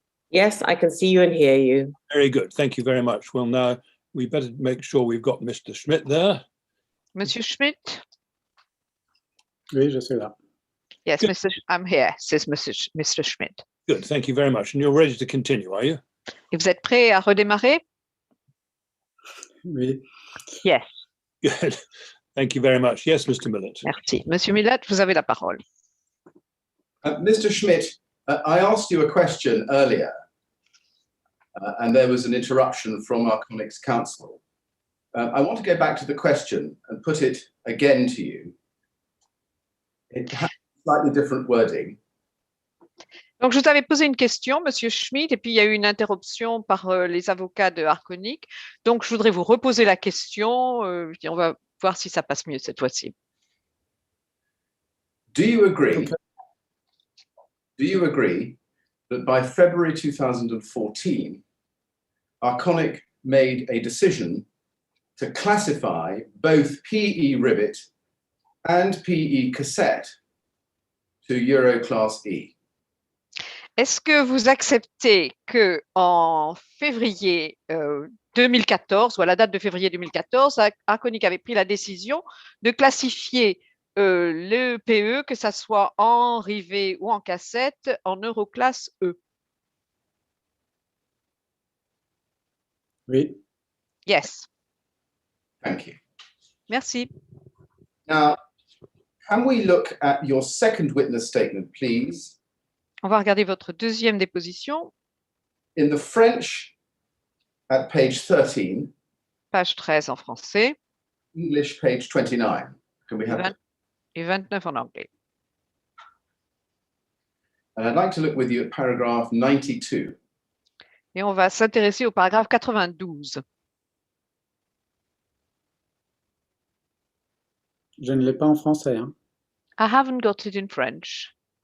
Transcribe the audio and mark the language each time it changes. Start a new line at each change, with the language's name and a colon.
English: Yes, I can see you and hear you. Very good. Thank you very much. Well, now we better make sure we've got Mr. Schmidt there.
French: Monsieur Schmidt? Oui, je suis là.
English: Yes, Good. I'm here, says Mr. Schmidt. Good. Thank you very much. And you're ready to continue, are you?
French: Et vous êtes prêt à redémarrer? Oui.
English: Yes. Good. Thank you very much. Yes, Mr. Millett.
French: Merci. Monsieur Millet, vous avez la parole.
English: Mr. Schmidt, I asked you a question earlier, and there was an interruption from Arconic's counsel. I want to go back to the question and put it again to you. It has slightly different wording.
French: Donc, je vous avais posé une question, Monsieur Schmidt, et puis il y a eu une interruption par les avocats de Arconic. Donc, je voudrais vous reposer la question, et on va voir si ça passe mieux cette fois-ci.
English: Do you agree that by February 2014, Arconic made a decision to classify both PE rivet and PE cassette to Euro Class E?
French: Est-ce que vous acceptez que en février 2014, ou à la date de février 2014, Arconic avait pris la décision de classifier le PE, que ça soit en rivet ou en cassette, en Euroclass E? Oui.
English: Yes. Thank you.
French: Merci.
English: Now, can we look at your second witness statement, please?
French: On va regarder votre deuxième déposition,
English: In the French, at page 13,
French: page 13 en français
English: English, page 29. Can we have that?
French: et 29 en anglais.
English: And I'd like to look with you at paragraph 92.
French: Et on va s'intéresser au paragraphe 92. Je ne l'ai pas en français. Hein.
English: I haven't got it in French.